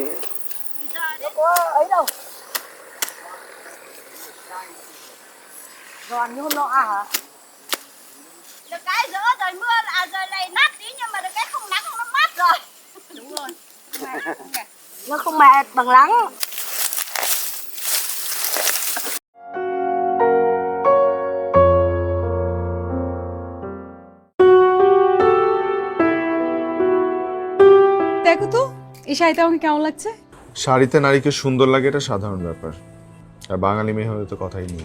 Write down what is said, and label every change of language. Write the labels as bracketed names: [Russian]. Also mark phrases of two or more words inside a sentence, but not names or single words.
[Vietnamese] Nó có ấy đâu. Giòn như hôm nọ à hả? Được cái giữa rồi mưa là rồi này nát tí, nhưng mà được cái không nắng nó mát rồi. Đúng rồi. Nó không mệt bằng nắng. [Bangla] দেখো তো এই শাড়িটা আমাকে কেমন লাগছে? শাড়িতে নারীকে সুন্দর লাগে এটা সাধারণ ব্যাপার, আর বাঙালি মেয়ে হলে তো কথাই নেই।